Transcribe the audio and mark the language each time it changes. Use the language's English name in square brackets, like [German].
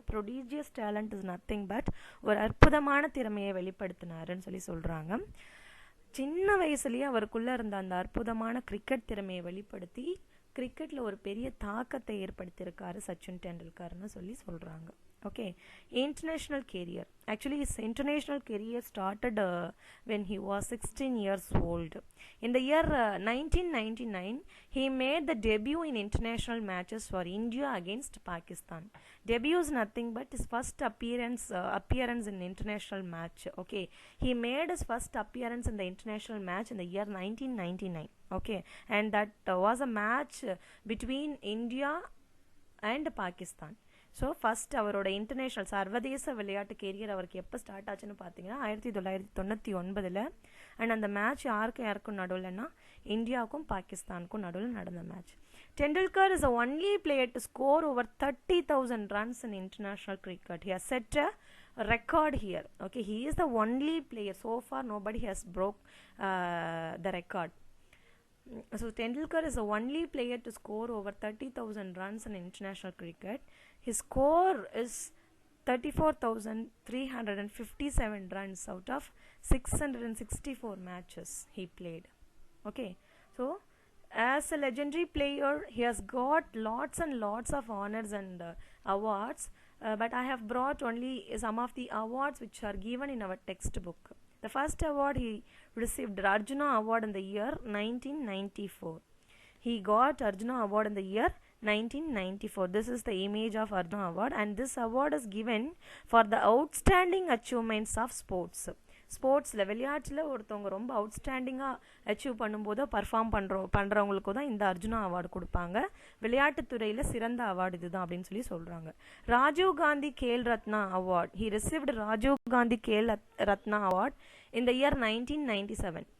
[English] Prodigious talent is nothing but [Tamil] ஒரு அற்புதமான திறமையை வெளிப்படுத்தினாருன்னு சொல்கிறாங்க. சின்ன வயசுலேயே அவருக்குள்ளே இருந்த அந்த அற்புதமான கிரிக்கெட் திறமையை வெளிப்படுத்தி கிரிக்கெட்டில் ஒரு பெரிய தாக்கத்தை ஏற்படுத்தியிருக்காரு சச்சின் டெண்டுல்கர்னு சொல்கிறாங்க. [English] Okay, international career. Actually, his international career started when he was 16 years old. In the year 1999, he made the debut in international matches for India against Pakistan. Debut is nothing but his first appearance in international match. Okay, he made his first appearance in the international match in the year 1999. Okay, and that was a match between India and Pakistan. [Tamil] So first அவரோட international சர்வதேச விளையாட்டு carrier அவருக்கு எப்போ start ஆச்சுன்னு பார்த்தீங்கன்னா 1999. And அந்த match யாருக்கும் நடுவில்னா இந்தியாவுக்கும் பாகிஸ்தானுக்கும் நடுவில் நடந்த match. [English] Tendulkar is only player to score over 30,000 runs in international cricket. He has set a record here. Okay, he is the only player. So far nobody has broke the record. So Tendulkar is the only player to score over 30,000 runs in international cricket. His score is 34,357 runs out of 664 matches he played. Okay, so as a legendary player, he has got lots and lots of honors and awards, but I have brought only some of the awards which are given in our textbook. The first award he received Arjuna Award in the year 1994. He got Arjuna Award in the year 1994. This is the image of Arjuna Award, and this award is given for the outstanding achievements of sports. [Tamil] ஸ்போர்ட்ஸில் விளையாட்டில் ஒருத்தவங்க ரொம்ப அவுட்ஸ்டாண்டிங்காக achieve பண்ணும்போதோ perform பண்ணுறவங்களுக்கு தான் இந்த Arjuna award கொடுப்பாங்க. விளையாட்டுத்துறையில் சிறந்த அவார்டு இதுதான் அப்படின்னு சொல்கிறாங்க. Rajiv Gandhi Khel Ratna award. [English] He received Rajiv Gandhi Khel Ratna award in the year 1997.